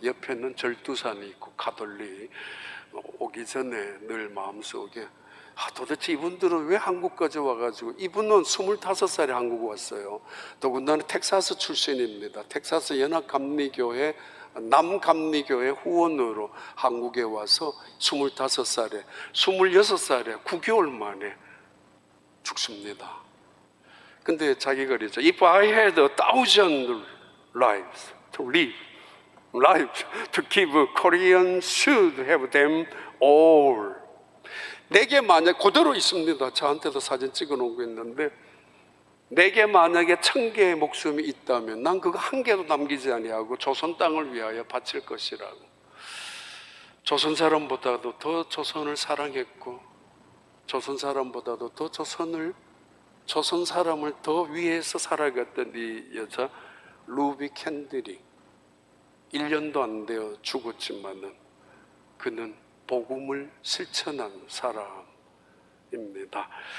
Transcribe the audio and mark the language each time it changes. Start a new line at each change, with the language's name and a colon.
Korean: 옆에는 절두산이 있고 가돌리. 오기 전에 늘 마음속에 도대체 이분들은 왜 한국까지 와가지고, 이분은 25살에 한국 왔어요. 더군다나 텍사스 출신입니다. 텍사스 연합감리교회 남감리교회 후원으로 한국에 와서 25살에 26살에 9개월 만에 죽습니다. 근데 자기가 그랬죠.
English: If I had 1,000 lives to live, life to give, Korean should have them all.
Korean: 내게 만약 그대로 있습니다. 저한테도 사진 찍어 놓은 거 있는데, 내게 만약에 1,000개의 목숨이 있다면 난 그거 한 개도 남기지 아니하고 조선 땅을 위하여 바칠 것이라고. 조선 사람보다도 더 조선을 사랑했고, 조선 사람보다도 더 조선 사람을 더 위해서 살아갔던 이 여자 루비 캔들이 1년도 안 되어 죽었지만은 그는 복음을 실천한 사람입니다.